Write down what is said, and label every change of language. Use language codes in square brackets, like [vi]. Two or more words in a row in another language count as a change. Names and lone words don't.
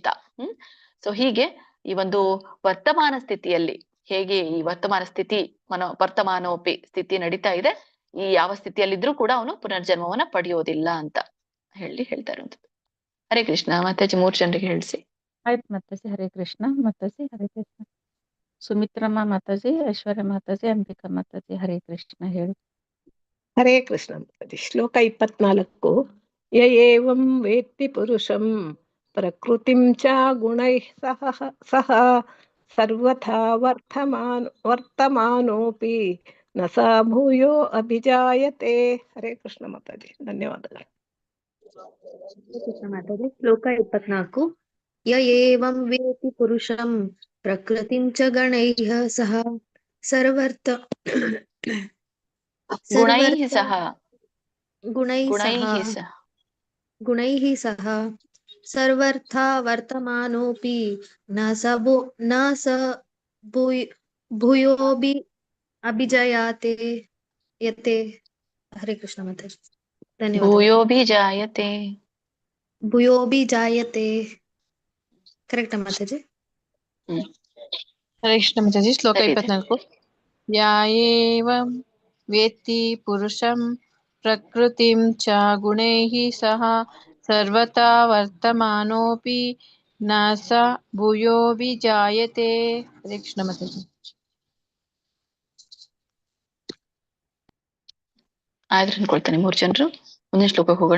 [kn] ಸೊ ಹೀಗೆ ಈ ಒಂದು ವರ್ತಮಾನ ಸ್ಥಿತಿಯಲ್ಲಿ ಹೇಗೆ ಈ ವರ್ತಮಾನ ಸ್ಥಿತಿ ವರ್ತಮಾನೋಪಿ ಸ್ಥಿತಿ ನಡೀತಾ ಇದೆ, ಈ ಯಾವ ಸ್ಥಿತಿಯಲ್ಲಿದ್ರೂ ಕೂಡ ಅವನು ಪುನರ್ಜನ್ಮವನ್ನ ಪಡೆಯೋದಿಲ್ಲ ಅಂತ ಹೇಳ್ತಾ ಇರುವಂಥದ್ದು. ಹರೇ ಕೃಷ್ಣ. ಮಾತಾಜಿ 3 ಜನರಿಗೆ ಹೇಳಿಸಿ. ಆಯ್ತು ಮಾತಾಜಿ. ಹರೇ ಕೃಷ್ಣ ಮಾತಾಜಿ. ಹರೇ ಕೃಷ್ಣ. ಸುಮಿತ್ರಮ್ಮ ಮಾತಾಜಿ, ಐಶ್ವರ್ಯ ಮಾತಾಜಿ, ಅಂಬಿಕಾ ಮಾತಾಜಿ, ಹರೇ ಕೃಷ್ಣ ಹೇಳಿ. ಹರೇ ಕೃಷ್ಣ ಮಾತಾಜಿ. ಶ್ಲೋಕ 24. [sa] ಯ ಏವಂ ವೇತ್ತಿ ಪುರುಷಂ ಪ್ರಕೃತಿಂ ಚ ಗುಣೈಃ ಸಹ ಸರ್ವಥಾ ವರ್ತಮಾನೋಪಿ ನ ಸ ಭೂಯೋ ಅಭಿಜಾಯತೆ. [kn] ಹರೇ ಕೃಷ್ಣ ಮಾತಾಜಿ. ಧನ್ಯವಾದಗಳು. ಮಾತಾಜಿ. ಶ್ಲೋಕ 24. [sa] ಯ ಏವಂ ವೇತ್ತಿ ಪುರುಷಂ ಪ್ರಕೃತಿಂ ಚ ಗುಣೈಃ ಸಹ ಗುಣೈಃ ಸಹ ಸರ್ವಥಾ ವರ್ತಮಾನೋಪಿ ನ ಸ ಭೂಯೋಬಿ ಅಭಿಜಾಯತೆ ಯತೆ. [kn] ಹರೇ ಕೃಷ್ಣ ಮಾತಾಜಿ. ಧನ್ಯವಾದ. [sa] ಭೂಯೋಬಿ ಜಾಯತೆ. [kn] ಕರೆಕ್ಟ್ ಮಾತಾಜಿ? ಹರೇ ಕೃಷ್ಣ ಮಾತಾಜಿ. ಶ್ಲೋಕ 24. [sa] ಯಾ ಏವಂ ವೇತ್ತಿ ಪುರುಷಂ ಪ್ರಕೃತಿಂ ಚ ಗುಣೈಃ ಸಹ ಸರ್ವತಾ ವರ್ತಮಾನೋಪಿ ನ ಸ ಭೂಯೋಬಿ ಜಾಯತೆ. [kn] ಹರೇ ಕೃಷ್ಣ ಮಾತಾಜಿ. ಆಯ್ತು ಅನ್ಕೊಳ್ತಾನೆ 3 ಜನರು. ಮುಂದಿನ ಶ್ಲೋಕಕ್ಕೆ ಹೋಗೋಣ.